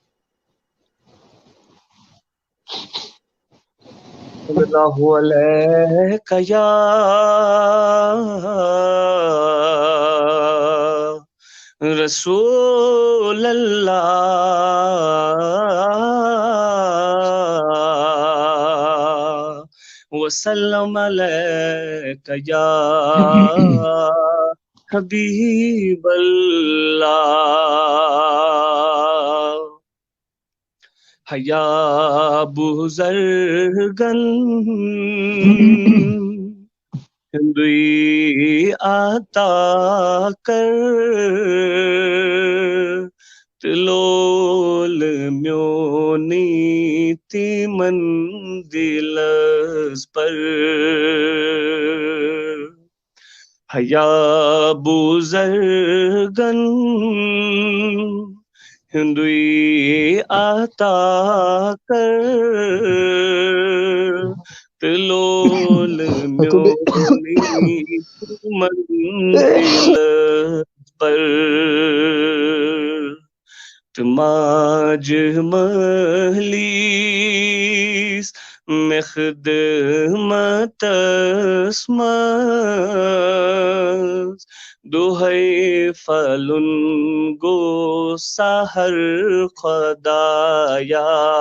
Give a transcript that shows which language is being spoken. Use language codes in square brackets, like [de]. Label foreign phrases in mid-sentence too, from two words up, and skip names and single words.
[ar] صلی اللہ علیہ یا رسول اللہ، وسلم علیک یا حبیب اللہ۔ [ks] حیا بزرگن ہندوی عطا کر، تلول میونی تی مندلس پر، حیا بزرگن ہندوی عطا کر، تلول میونی منزل پر، تماج مہلیس میں خدمت اسمت، دوہائی فلن گو سحر خدایا،